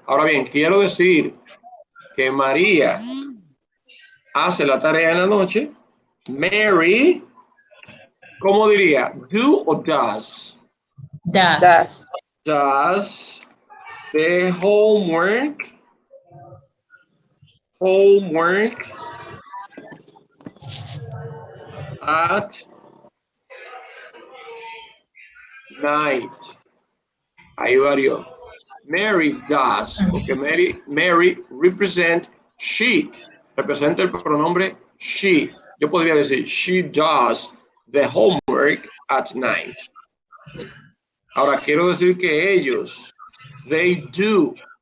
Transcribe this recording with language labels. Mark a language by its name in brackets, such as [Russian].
[Spanish] Ahora bien, quiero decir que María hace la tarea en la noche. Mary, ¿cómo diría? Do o does? [English] Does. Does. does the homework at night. [Spanish] Ahí varió. [English] Mary does, [Spanish] porque [English] Mary represent she, [Spanish] representa el pronombre she. Yo podría decir, [English] she does the homework at night. [Spanish] Ahora quiero decir que ellos, [English] they do.